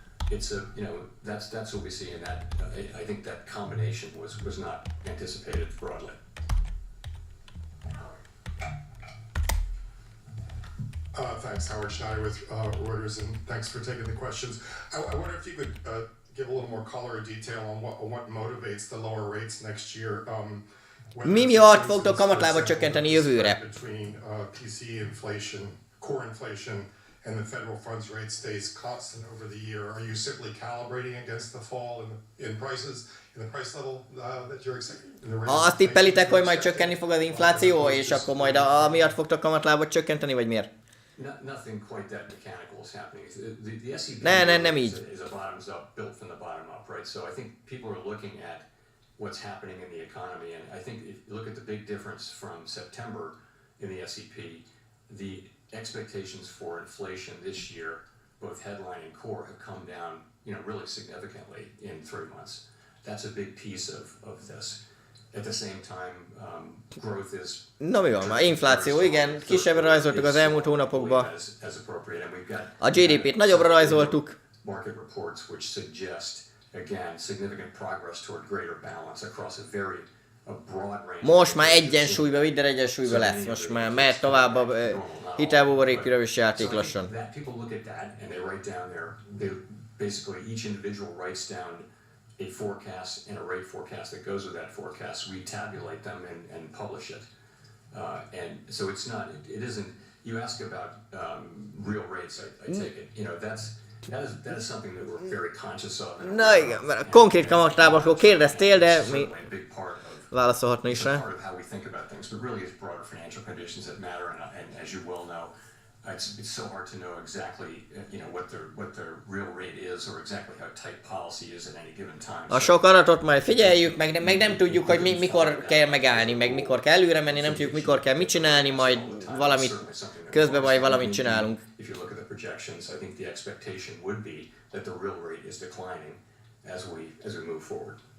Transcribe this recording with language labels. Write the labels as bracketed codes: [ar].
[en] It's that's what we see, and that I think that combination was not anticipated broadly. Thanks, Howard Schneider with Reuters, and thanks for taking the questions. I wonder if you could give a little more color or detail on what motivates the lower rates next year. [hu] Mi miatt fogtok kamatlábat csökkenteni jövőre? [en] Between PCE inflation, core inflation, and the federal funds rate stays constant over the year. Are you simply calibrating against the fall in prices, in the price level that you're expecting? [hu] Azt tippelitek, hogy majd csökkenni fog az infláció, és akkor majd amiatt fogtok kamatlábat csökkenteni, vagy miért? [en] Nothing quite that mechanical is happening. The SEP [hu] nem így. [en] is a bottoms up, built from the bottom up, right? So I think people are looking at what's happening in the economy, and I think if you look at the big difference from September in the SEP, the expectations for inflation this year, both headline and core, have come down, really significantly in 3 months. that's a big piece of this. At the same time, growth is... [hu] Na mi van már? Infláció, igen. Kisebbre rajzoltuk az elmúlt hónapokban. [en] As appropriate, and we've got [hu] A GDP-t nagyobbra rajzoltuk. [en] market reports which suggest, again, significant progress toward greater balance across a broad range. [hu] Most már egyensúlyba, minden egyensúlyba lesz. Most már mehet tovább a hitelbuborék piros játék lassan. [en] People look at that and they write down basically each individual writes down a forecast and a rate forecast that goes with that forecast. We tabulate them and publish it. And so it isn't, you ask about real rates, I take it, that is something that we're very conscious of. [hu] Na igen, mert a konkrét kamatlábakról kérdeztél, de mi válaszolhatna is rá. [en] Part of how we think about things, but really it's broader financial conditions that matter, and as you well know, it's so hard to know exactly, what the real rate is, or exactly how tight policy is at any given time. [hu] A sok adatot majd figyeljük, meg nem tudjuk, hogy mikor kell megállni, meg mikor kell előre menni, nem tudjuk, mikor kell mit csinálni, majd valamit közben majd valamit csinálunk. [en] If you look at the projections, I think the expectation would be that the real rate is declining as we move forward.